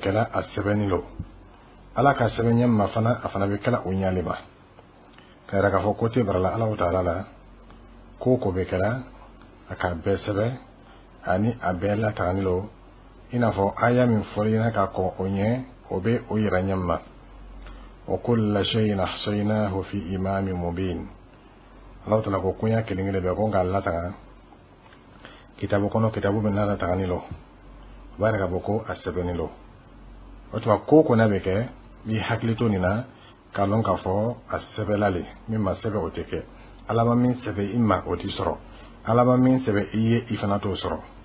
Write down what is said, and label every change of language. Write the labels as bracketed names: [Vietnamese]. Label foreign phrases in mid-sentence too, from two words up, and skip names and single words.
[Bambara] kɛla a sɛbɛnni lo ala ka sɛbɛn ɲɛ ma fana a fana bɛ kɛla o ɲali ma ka yira k'a fɔ ko tɛ barala ala ta'ala la ko bɛ kɛla a ka bɛɛ sɛbɛn ani a bɛɛ latagani lo i n'a fɔ aya min fɔra ɲɛna ka kɔn o ɲɛ o bɛ o yira ɲɛ ma [Arabic] وكل شيء أحصيناه في إمام مبين [Bambara] ala ta'ala ko kunya kelen bɛ ko nka lataga kitabu kɔnɔ kitabu bɛ latagani lo o b'a yira k'a fɔ ko a sɛbɛnni lo o tuma ko n'a bɛ kɛ i hakili to nin na k'a lɔn k'a fɔ a sɛbɛnlali min ma sɛbɛn o tɛ kɛ ala ma min sɛbɛn i ma o t'i sɔrɔ ala ma min sɛbɛn i ye i fana t'o sɔrɔ